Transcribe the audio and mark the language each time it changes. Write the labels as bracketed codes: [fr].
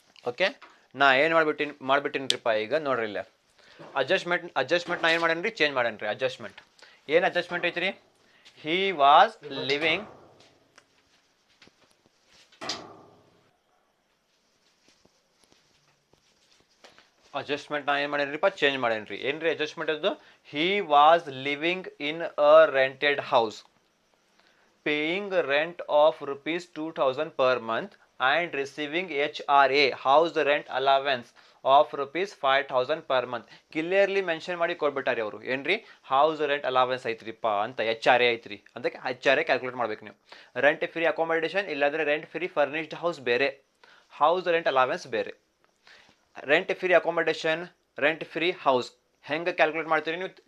[kn] Okay, ನಾ ಏನು ಮಾಡ್ಬಿಟ್ಟಿನ್ರಿಪ್ಪ ಈಗ ನೋಡ್ರಿ ಇಲ್ಲೇ ಅಡ್ಜಸ್ಟ್ಮೆಂಟ್ ನಾ ಏನು ಮಾಡೇನಿ ರೀ? ಚೇಂಜ್ ಮಾಡೇನಿ ರೀ ಅಡ್ಜಸ್ಟ್ಮೆಂಟ್. ಏನು ಅಡ್ಜಸ್ಟ್ಮೆಂಟ್ ಐತ್ರಿ? ಹಿ ವಾಸ್ ಲಿವಿಂಗ್ ಅಡ್ಜಸ್ಟ್ಮೆಂಟ್ ನಾ ಏನು ಮಾಡೇನ್ರಿಪ್ಪ? ಚೇಂಜ್ ಮಾಡೇನ್ರಿ. ಏನ್ರಿ ಅಡ್ಜಸ್ಟ್ಮೆಂಟ್ ಅದು? [en] He was living in a rented house paying rent of rupees 2,000 per month and receiving HRA house rent allowance of rupees 5,000 per month. [kn] Clearly mention ಮಾಡಿ ಕೊಡ್ಬಿಟ್ಟಾರಿ ಅವರು. ಏನ್ರಿ? House rent allowance ಐತ್ರಿಪ್ಪ ಅಂತ HRA ಐತ್ರಿ. ಅದಕ್ಕೆ HRA calculate ಮಾಡ್ಬೇಕು ನೀವು. Rent free accommodation ಇಲ್ಲಾಂದ್ರೆ rent free furnished house ಬೇರೆ, ಹೌಸ್ ರೆಂಟ್ ಅಲವೆನ್ಸ್ ಬೇರೆ. Rent free accommodation, rent free house ಹೆಂಗೆ ಕ್ಯಾಲ್ಕುಲೇಟ್ ಮಾಡ್ತೀರಿ ನೀವು?